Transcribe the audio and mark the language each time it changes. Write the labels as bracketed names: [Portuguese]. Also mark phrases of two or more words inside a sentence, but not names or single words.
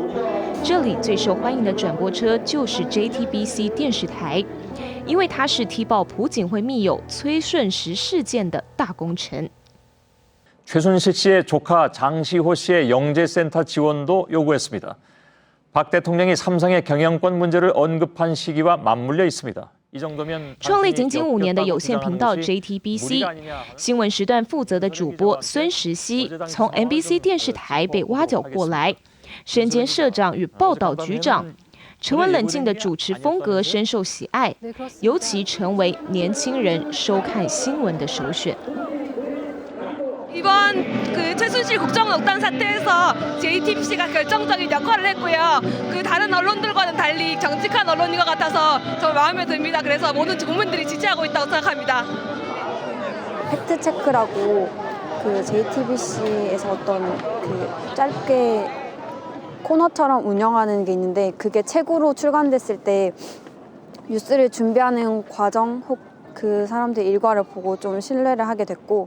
[Chinese] 这里最受欢迎的转播车就是 JTBC 电视台，因为它是踢爆朴槿惠密友崔顺实事件的大功臣。 [Korean] 최순실 씨의 조카 장시호 씨의 영재센터 지원도 요구했습니다. 박 대통령이 삼성의 경영권 문제를 언급한 시기와 맞물려 있습니다. [Chinese] 创立仅仅5年的有线频道 JTBC 新闻时段负责的主播孙时熙，从 MBC 电视台被挖角过来，身兼社长与报道局长，沉稳冷静的主持风格深受喜爱，尤其成为年轻人收看新闻的首选。 [Korean] 이번 최순실 국정농단 사태에서 JTBC가 결정적인 역할을 했고요. 다른 언론들과는 달리 정직한 언론인 것 같아서 정말 마음에 듭니다. 그래서 모든 국민들이 지지하고 있다고 생각합니다. 팩트 체크라고 JTBC에서 어떤 짧게 코너처럼 운영하는 게 있는데 그게 책으로 출간됐을 때 뉴스를 준비하는 과정 혹 그 사람들 일과를 보고 좀 신뢰를 하게 됐고.